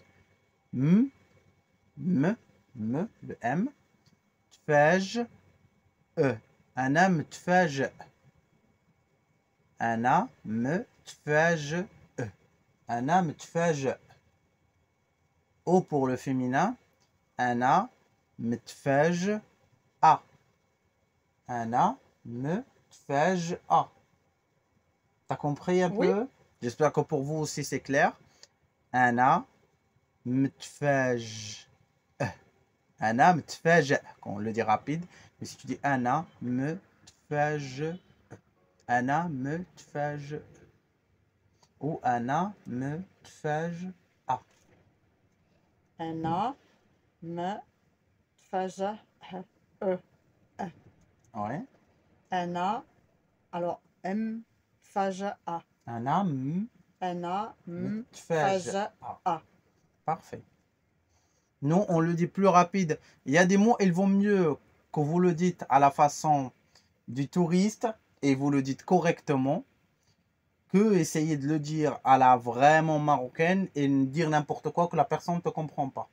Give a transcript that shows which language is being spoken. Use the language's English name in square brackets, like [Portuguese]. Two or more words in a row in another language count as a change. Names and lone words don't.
[French] M, le M. [Arabic] تفاج، إي. أنا متفاجئ. أنا متفاجئ. أنا متفاجئ. [French] O pour le féminin. [Arabic] أنا متفاجئة. أنا متفاجئة. [French] T'as compris un Oui. peu? J'espère que pour vous aussi c'est clair. [Arabic] أنا متفاجئ. أنا متفاجئ. [French] Quand on le dit rapide. Mais si tu dis [Arabic] أنا متفاجئ. أنا متفاجئ. Ou أنا متفاجئة. أنا متفاجئ. [French] Ouais. [Arabic] أنا. Alors, مفاجأة. Ana أنا mtfaj مفاجأة. [French] a. Parfait. Non, on le dit plus rapide. Il y a des mots, ils vont mieux que vous le dites à la façon du touriste et vous le dites correctement que essayer de le dire à la vraiment marocaine et dire n'importe quoi que la personne ne te comprend pas.